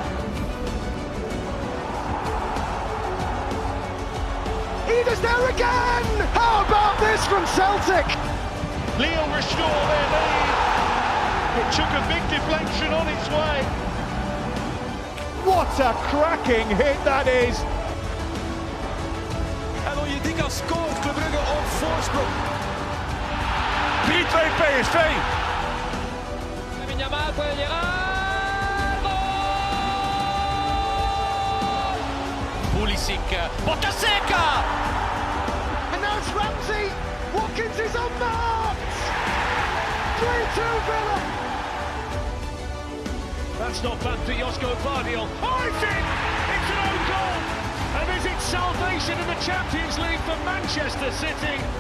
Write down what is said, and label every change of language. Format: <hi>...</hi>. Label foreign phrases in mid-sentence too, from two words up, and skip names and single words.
<en>Eder's there again! How about this from Celtic? Lille restore their lead. It took a big deflection on its way. What a cracking hit that is!</en> <nl>En Onyedika scoort, Club Brugge op voorsprong. 3-2 PSV.</nl> <es>Yamal puede llegar. ¡Gol!</es> <it>Pulisic, botta seca.</it> <en>And now it's Ramsey. Watkins is unmarked. 3-2 Villa. That's not bad for Josko Gvardiol. Oh, it's in! It's an own goal! And is it salvation in the Champions League for Manchester City?</en>